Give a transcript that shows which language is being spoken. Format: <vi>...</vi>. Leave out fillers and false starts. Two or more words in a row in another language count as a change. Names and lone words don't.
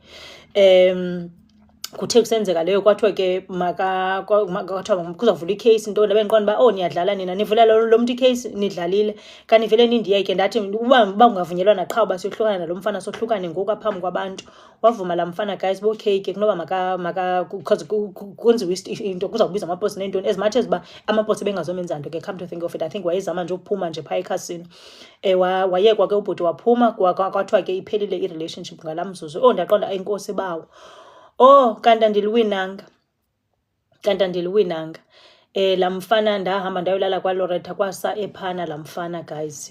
<xh>Kuthe kusenzeka leyo kwathiwa ke kwathiwa kuzavula icase into ndabe ndiqonda uba niyadlala nina nivulela lo mntu icase nidlalile kanivele nindiyeke. Ndathi uba ungavunyelwana qha uba siyohlukana nalo mfana sohlukane ngoku aphambi kwabantu. Wavuma la mfana</xh> <en>guys okay</en> <xh>ke kunoba kwenziwe into kuzawubizwa amaposi nentoni</xh> <en>as much as</en> <xh>uba amaposi bengazomenza nto ke.</xh> <en>Come to think of it I think</en> <xh>wayezama nje ukuphuma nje phaa eCasino. Wayekwa ke ubhuti waphuma kwathiwa ke iphelile i-relationship ngala mzuzu. Ndaqonda inkosi bawo. Kanti andiliwinanga. La mfana ndahamba ndayolala kwaLoretta kwasa ephana la mfana guys.</xh>